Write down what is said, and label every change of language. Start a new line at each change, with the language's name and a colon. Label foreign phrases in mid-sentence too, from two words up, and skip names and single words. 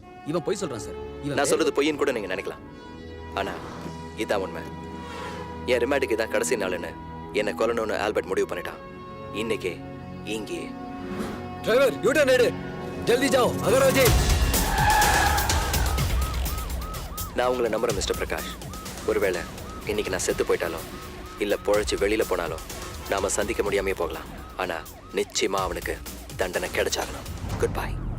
Tamil: இவன் பொய் சொல்றான் சார். நான் சொல்றது பொய்ன்னு கூட நீங்க நினைக்கலாம், ஆனா இதான் உண்மை. என் ரிமாண்டுக்கு இதான் கடைசி நாள்னு என்னை கொல்லணும்னு ஆல்பர்ட் முடிவு பண்ணிட்டான். இன்னைக்கே இங்கே. டிரைவர்
English: U turn
Tamil: எடு,
Hindi: जल्दी जाओ अगर हो जाए.
Tamil: நான் உங்களை நம்புறேன் மிஸ்டர் பிரகாஷ். ஒருவேளை இன்னைக்கு நான் செத்து போயிட்டாலும் இல்ல பொழைச்சு வெளியில போனாலும் நாம சந்திக்க முடியாமே போகலாம். ஆனா நிச்சயமா அவனுக்கு தண்டனை கிடைச்சாகணும்.
English: good bye.